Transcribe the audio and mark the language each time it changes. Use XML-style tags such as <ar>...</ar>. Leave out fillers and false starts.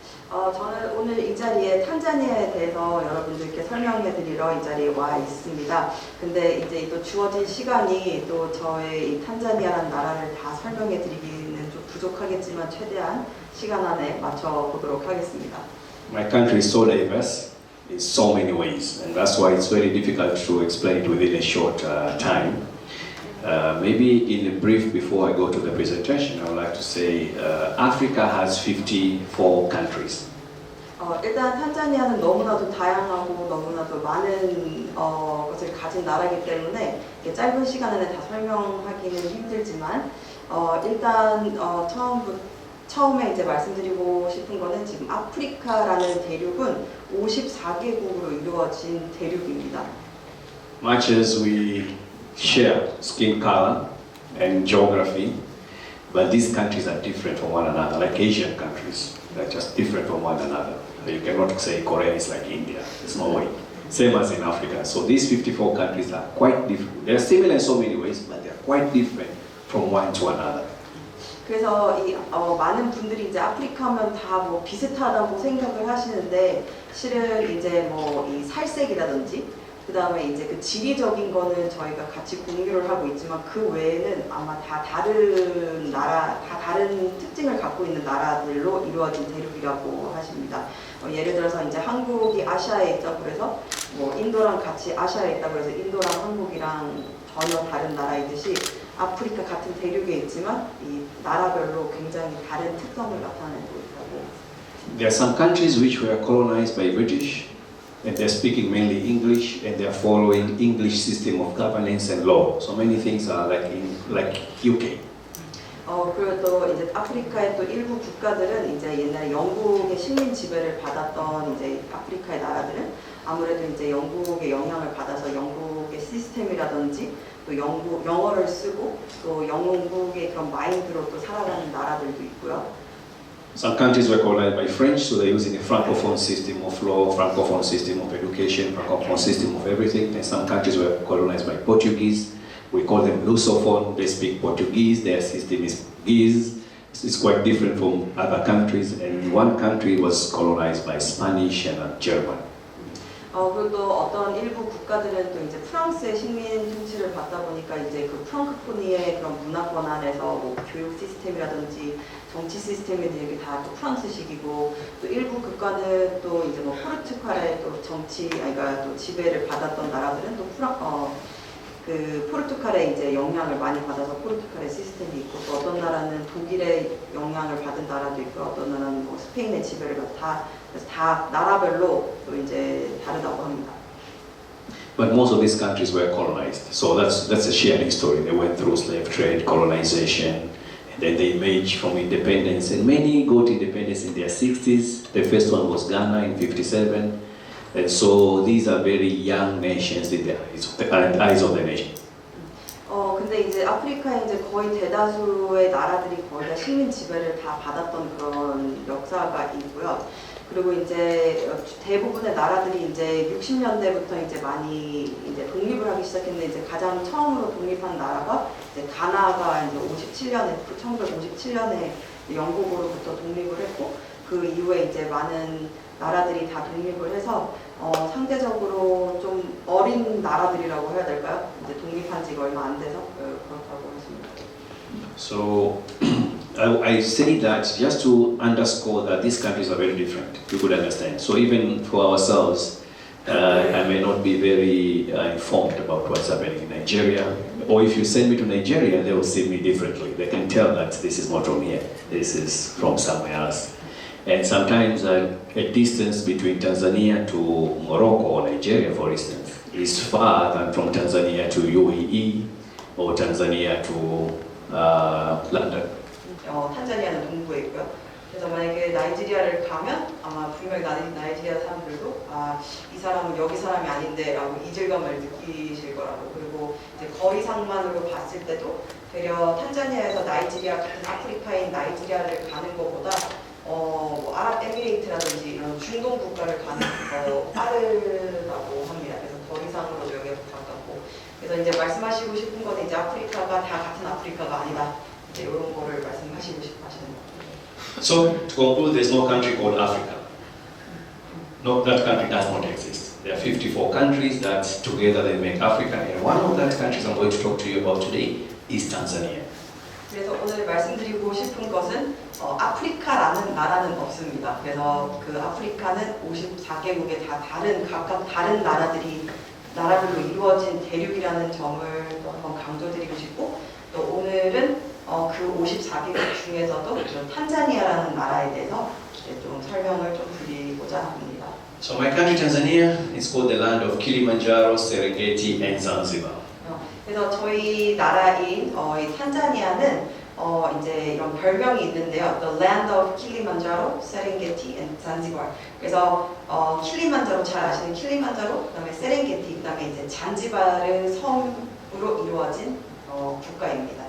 <ko>저는 오늘 이 자리에 탄자니아에 대해서 여러분들께 설명해 드리러 이 자리에 와 있습니다. 근데 이제 또 주어진 시간이 또 저의 이 탄자니아라는 나라를 다 설명해 드리기는 좀 부족하겠지만 최대한 시간 안에 맞춰 보도록 하겠습니다.</ko> <en>My country is so diverse in so many ways, and that's why it's very difficult to explain it within a short time. Maybe in a brief before I go to the presentation, I would like to say Africa has 54 countries.</en> <ko>일단 탄자니아는 너무나도 다양하고 너무나도 많은 것을 가진 나라이기 때문에 짧은 시간 안에 다 설명하기는 힘들지만 일단 처음에 이제 말씀드리고 싶은 거는 지금 아프리카라는 대륙은 54개국으로 이루어진 대륙입니다.</ko> <en>Much as we share skin color and geography, but these countries are different from one another, like Asian countries. They're just different from one another. You cannot say Korea is like India. There's no way. Same as in Africa. So these 54 countries are quite different. They're similar in so many ways, but they're quite different from one to another.</en> <ko>그래서 많은 분들이 이제 아프리카면 다 뭐 비슷하다고 생각을 하시는데 실은 이제 뭐 이 살색이라든지 그 다음에 이제 그 지리적인 거는 저희가 같이 공유를 하고 있지만 그 외에는 아마 다 다른 나라, 다 다른 특징을 갖고 있는 나라들로 이루어진 대륙이라고 하십니다. 예를 들어서 이제 한국이 아시아에 있다 그래서 뭐 인도랑 같이 아시아에 있다 그래서 인도랑 한국이랑 전혀 다른 나라이듯이 아프리카 같은 대륙에 있지만 이 나라별로 굉장히 다른 특성을 나타내고 있다고.</ko> <en>There are some countries which were colonized by British, and they're speaking mainly English, and they're following English system of governance and law. So many things are like UK.</en> <ko>그리고 또 이제 아프리카의 또 일부 국가들은 이제 옛날에 영국의 식민 지배를 받았던 이제 아프리카의 나라들은 아무래도 이제 영국의 영향을 받아서 영국의 시스템이라든지 또 영어를 쓰고 또 영국의 그런 마인드로 또 살아가는 나라들도 있고요.</ko> <en>Some countries were colonized by French, so they're using a francophone system of law, francophone system of education, francophone system of everything. And some countries were colonized by Portuguese. We call them Lusophone. They speak Portuguese. Their system is Guise. It's quite different from other countries. And one country was colonized by Spanish and German.</en> <ko>그리고 또 어떤 일부 국가들은 또 이제 프랑스의 식민 통치를 받다 보니까 이제 그 프랑크포니의 그런 문화권 안에서 뭐 교육 시스템이라든지 정치 시스템이든지 이게 다 또 프랑스식이고 또 일부 국가는 또 이제 뭐 포르투갈의 또 그러니까 또 지배를 받았던 나라들은 또 그 포르투갈의 이제 영향을 많이 받아서 포르투갈의 시스템이 있고 또 어떤 나라는 독일의 영향을 받은 나라도 있고 어떤 나라는 뭐 스페인의 지배를 그래서 다 나라별로 또 이제 다르다고 합니다.</ko> <en>But most of these countries were colonized. So that's a shared history. They went through slave trade, colonization, and then they emerged from independence. And many got independence in their 60s. The first one was Ghana in 57. And so these are very young nations in the eyes of the nation.</en> <ko>근데 이제 아프리카에 이제 거의 대다수의 나라들이 거의 다 식민 지배를 다 받았던 그런 역사가 있고요. 그리고 이제 대부분의 나라들이 이제 60년대부터 이제 많이 이제 독립을 하기 시작했는데 이제 가장 처음으로 독립한 나라가 이제 가나가 이제 1957년에 영국으로부터 독립을 했고 그 이후에 이제 많은 나라들이 다 독립을 해서 상대적으로 좀 어린 나라들이라고 해야 될까요? 이제 독립한 지가 얼마 안 돼서 그렇다고 하십니다.</ko> <en>So I say that just to underscore that these countries are very different. You could understand. So even for ourselves, I may not be very informed about what's happening in Nigeria. Or if you send me to Nigeria, they will see me differently. They can tell that this is not from here. This is from somewhere else. And sometimes a distance between Tanzania to Morocco or Nigeria, for instance, is far than from Tanzania to UAE or Tanzania to London.</en> <ko>탄자니아는 동부에 있고요. 그래서 만약에 나이지리아를 가면 아마 분명히 나이지리아 사람들도 이 사람은 여기 사람이 아닌데라고 이질감을 느끼실 거라고. 그리고 이제 거리상만으로 봤을 때도 되려 탄자니아에서 나이지리아 같은 아프리카인 나이지리아를 가는 것보다 뭐 아랍에미레이트라든지 이런 중동 국가를 가는 더 빠르다고 합니다. 그래서 거리상으로도 여기가 더 가깝고. 그래서 이제 말씀하시고 싶은 거는 이제 아프리카가 다 같은 아프리카가 아니다. 이제 이런 거를 말씀하시고 싶어 하시는 거예요.</ko> <en>So, to conclude, there's no country called Africa. No, that country does not exist. There are 54 countries that together they make Africa, and one of that countries I'm going to talk to you about today is Tanzania.</en> <ko>그래서 오늘 말씀드리고 싶은 것은 아프리카라는 나라는 없습니다. 그래서 그 아프리카는 54개국의 다 각각 다른 나라들로 이루어진 대륙이라는 점을 또 한번 강조드리고 싶고, 또 오늘은 그 54개국 중에서도 탄자니아라는 나라에 대해서 이제 좀 설명을 좀 드리고자 합니다.</ko> <en>So my country Tanzania is called the land of Kilimanjaro, Serengeti, and Zanzibar.</en> <ko>그래서 저희 나라인 이 탄자니아는 이제 이런 별명이 있는데요.</ko> <en>The Land of Kilimanjaro, Serengeti, and Zanzibar.</en> <ko>그래서 킬리만자로 잘 아시는 킬리만자로, 그다음에 세렝게티, 그다음에 이제 잔지바르 섬으로 이루어진 국가입니다.</ko>